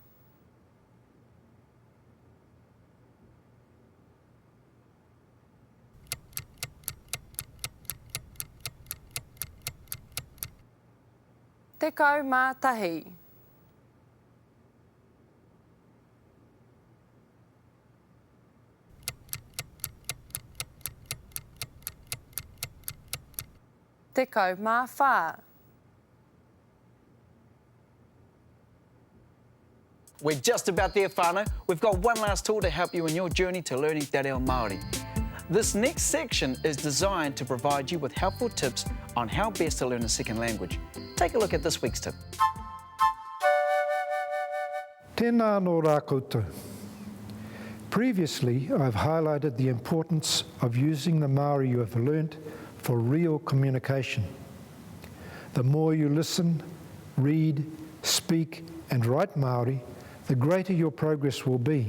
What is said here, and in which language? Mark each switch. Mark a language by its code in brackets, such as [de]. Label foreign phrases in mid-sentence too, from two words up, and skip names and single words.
[mi] TŌKU mātahi. TŌKU mawha. [en] We're just about there, whānau. We've got one last tool to help you in your journey to learning [mi] te reo Māori. [en] This next section is designed to provide you with helpful tips on how best to learn a second language. Take a look at this week's tip. [mi] Tēnā nō rā koutou. [en] Previously, I've highlighted the importance of using the Māori you have learnt for real communication. The more you listen, read, speak and write Māori, the greater your progress will be.